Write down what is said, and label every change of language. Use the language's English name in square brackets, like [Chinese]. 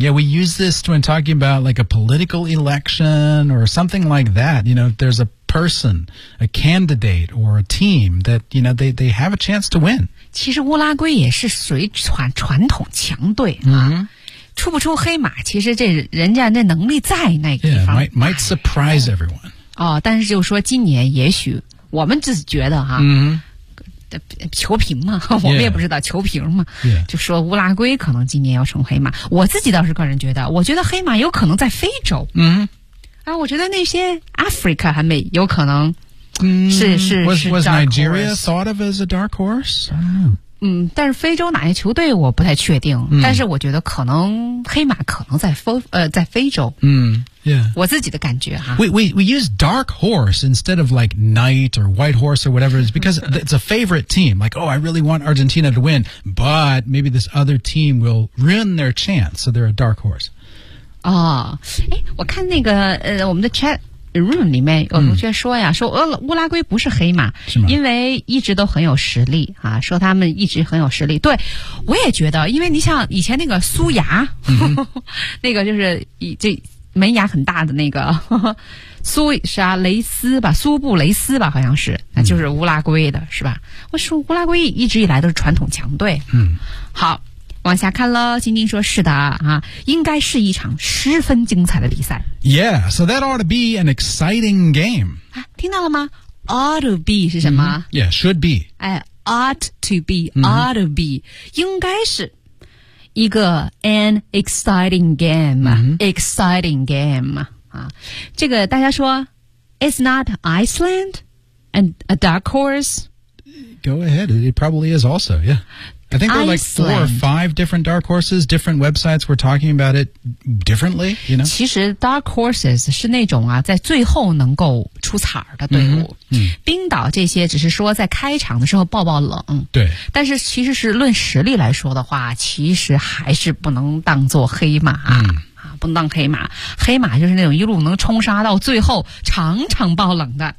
[English] Yeah, we use this when talking about like a political election or something like that. You know, there's a person, a candidate, or a team that you know they have a chance to win. [Chinese] 其实乌拉圭也是属于传统强队啊、出不出黑马，其实这人家那能力在那个地方。 [English] Might surprise everyone. [Chinese] 哦，但是就是说今年也许我们只是觉得哈、球评嘛，我们也不知道球评嘛、就说乌拉圭可能今年要成黑马。我自己倒是个人觉得，我觉得黑马有可能在非洲。我觉得那些 Africa 还没有可能。 [English] Was Nigeria thought of as a dark horse? [Chinese] 但是非洲哪些球队我不太确定、但是我觉得可能黑马可能在非洲。我自己的感觉哈。 [English] We use dark horse instead of like knight or white horse or whatever, it's because it's a favorite team. Like, oh, I really want Argentina to win, but maybe this other team will ruin their chance, so they're a dark horse. [Chinese] 哦，我看那个我们的 chat room 里面有同学说呀、说乌拉圭不是黑马，因为一直都很有实力啊，说他们一直很有实力。对，我也觉得，因为你像以前那个苏牙、那个就是这门牙很大的那个苏啥雷斯吧，苏布雷斯吧，好像是，那就是乌拉圭的是吧。我说乌拉圭一直以来都是传统强队。好，往下看了，晶晶说是的啊，应该是一场十分精彩的比赛。 [English] Yeah, so that ought to be an exciting game. [Chinese] 啊，听到了吗 ？ [English] Ought to be [Chinese] 是什么、 [English] Yeah, should be. 哎 ，ought to be,、ought to be, [Chinese] 应该是一个 [English] an exciting game,、exciting game 啊。 [Chinese] 这个大家说 [English] ，Is not Iceland and a dark horse? Go ahead. It probably is also. Yeah. I think there are like four or five different dark horses, different websites were talking about it differently, you know? [Chinese] 其实 dark horses 是那种啊在最后能够出彩的队伍。冰岛这些只是说在开场的时候爆爆冷。对。但是其实是论实力来说的话，其实还是不能当做黑马。不能当黑马。黑马就是那种一路能冲杀到最后场场爆冷的。